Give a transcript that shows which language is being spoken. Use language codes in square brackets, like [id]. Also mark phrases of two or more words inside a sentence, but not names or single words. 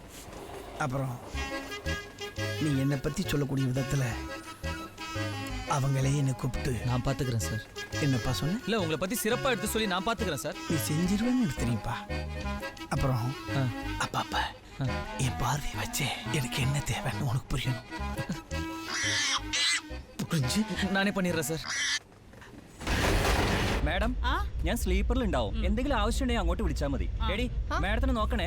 [ta] அப்புறம் நீ என்னை பற்றி சொல்லக்கூடிய விதத்தில் அவங்களே என்னை கூப்பிட்டு நான் பார்த்துக்கிறேன் சார். என்னப்பா சொன்னேன்? இல்லை உங்களை பற்றி சிறப்பாக எடுத்து சொல்லி நான் பார்த்துக்கிறேன் சார். நீ செஞ்சிருவேன்னு எனக்கு தெரியும்ப்பா. அப்புறம் ஆ. அப்பா என் பார்வையை வச்சு எனக்கு என்ன தேவைன்னு உனக்கு புரியணும். புரிஞ்சு நானே பண்ணிடுறேன் സാർ. [ml] മാഡം ഞാൻ സ്ലീപ്പറിൽ ഉണ്ടാവും. എന്തെങ്കിലും ആവശ്യമുണ്ടെങ്കിൽ അങ്ങോട്ട് വിളിച്ചാൽ മതി. എടി മാഡത്തിനെ നോക്കണേ.